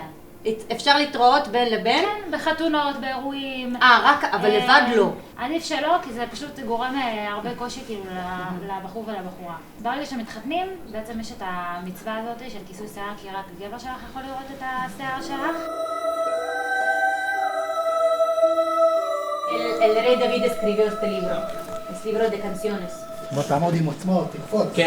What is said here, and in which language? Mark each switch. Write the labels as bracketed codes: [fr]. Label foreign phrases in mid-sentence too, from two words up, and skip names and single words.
[he] אפשר להתראות בין לבין? כן, בחתונות, באירועים. רק, אבל לבד לא. עדיף שלא, כי זה פשוט גורם הרבה קושי כאילו לבחור ולבחורה. ברגע שמתחתנים, בעצם יש את המצווה הזאת של כיסוי שיער, כי רק גבר שלך יכול לראות את השיער שלך. [es] El rey David escribió este libro de canciones. [he] בוא תעמוד עם עוצמות, תקפוץ. כן.